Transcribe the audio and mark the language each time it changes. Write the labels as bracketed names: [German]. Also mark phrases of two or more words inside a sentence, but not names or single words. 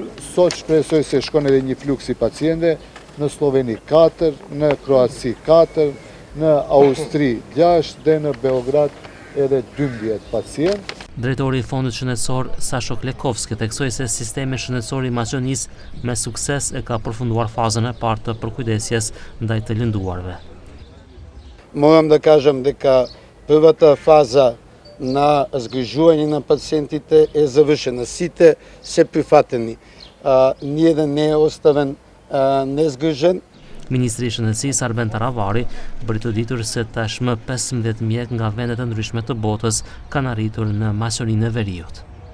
[Albanian] Sot shpresoj se shkon edhe një fluks I pacientëve, në Sloveni 4, në Kroaci 4, në Austri 6 dhe në Beograd edhe 12 pacient. Drejtori I Fondit Shëndetësor Sashok Lekovski theksoi se sistemi shëndetësor I Maqedonisë me sukses e ka përfunduar fazën e parë të përkujdesjes ndaj të lënduarve. [Macedonian] Морам да кажам дека првата фаза на згрижување на пациентите е завршена. Сите се прифатени. Ниеден не е оставен nezgëzhën. [Albanian] Ministri I Shëndetësisë Arben Taravari bëri të ditur se tashmë 15 mjek nga vende të ndryshme të botës kanë arritur në Maqedoninë e Veriut.